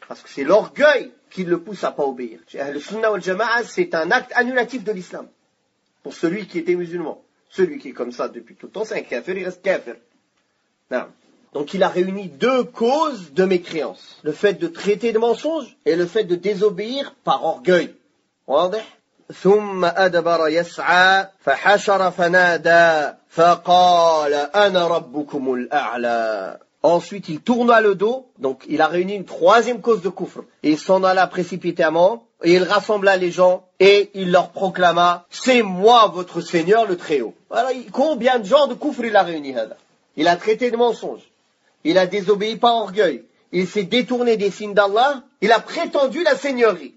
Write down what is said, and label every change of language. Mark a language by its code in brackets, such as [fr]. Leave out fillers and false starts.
[fr] Parce que c'est l'orgueil qui le pousse à pas obéir. Le sunnah wal jama'a, c'est un acte annulatif de l'islam. Pour celui qui était musulman. Celui qui est comme ça depuis tout le temps, c'est un kafir, il reste kafir. Non. Donc il a réuni deux causes de mécréance. Le fait de traiter de mensonge et le fait de désobéir par orgueil. [ar] واضح؟ ثم أدبر يسعى فحشر فنادى فقال أنا ربكم الأعلى. [fr] Ensuite, il tourna le dos, donc il a réuni une troisième cause de kufr. Et il s'en alla précipitamment, et il rassembla les gens, et il leur proclama, c'est moi votre Seigneur le Très-Haut. Alors, combien de gens de kufr il a réuni? Il a traité de mensonge, il a désobéi par orgueil, il s'est détourné des signes d'Allah, il a prétendu la seigneurie.